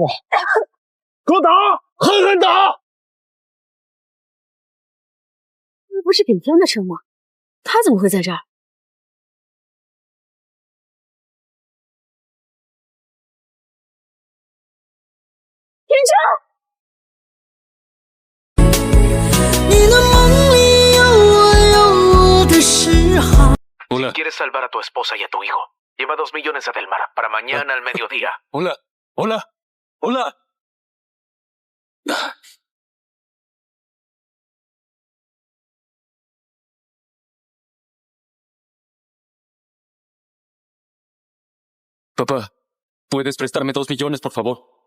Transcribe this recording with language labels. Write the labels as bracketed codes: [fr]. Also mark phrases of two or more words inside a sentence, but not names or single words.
[zh] 给我打！狠狠打！那不是顶天的车吗？他怎么会在这儿？天成！ [es] Si quieres salvar a tu esposa y a tu hijo, lleva 2 millones a Del Mar para mañana al mediodía. Hola, hola, hola. Papá, ¿puedes prestarme 2 millones, por favor?